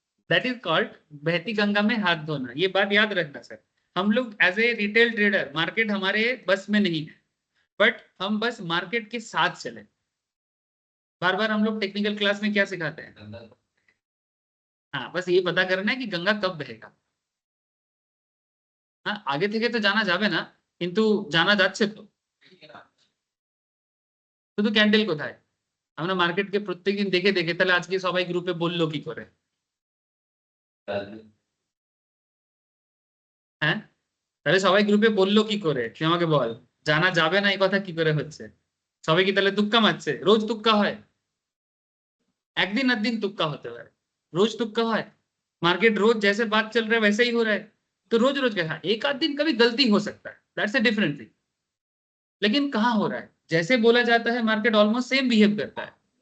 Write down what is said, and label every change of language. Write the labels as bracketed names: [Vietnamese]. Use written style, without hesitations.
[Hindi] That is called बहती गंगा में हाथ धोना। ये बात याद रखना सर। हम लोग as a retail trader, market हमारे बस में नहीं है, बट हम बस मार्केट के साथ चले। बार बार हम लोग टेक्निकल क्लास में क्या सिखाते हैं, हाँ बस ये पता करना है कि गंगा कब बहेगा। [Bangla] हाँ আগে থেকে তো জানা যাবে না, কিন্তু জানা যাচ্ছে তো। শুধু ক্যান্ডেল কোথায়, আমরা মার্কেটকে প্রত্যেকদিন দেখে দেখে, তাহলে আজকে সবাই গ্রুপে বললো কি করে, হ্যাঁ, তাহলে সবাই গ্রুপে বললো কি করে, তুই আমাকে বল। জানা যাবে না এই কথা কি করে হচ্ছে, সবাই কি তাহলে তুক্কা মারছে, রোজ তুক্কা হয়, একদিন আধদিন [Hindi] तुक्का होते हुए रोज तुक्का है। मार्केट रोज जैसे बात चल रहा है वैसे ही हो रहा है, तो रोज रोज क्या, एक आध दिन कभी गलती हो सकता है, दैट्स ए डिफरेंट थिंग। लेकिन कहाँ हो रहा है, जैसे बोला जाता है मार्केट ऑलमोस्ट सेम बिहेव करता है।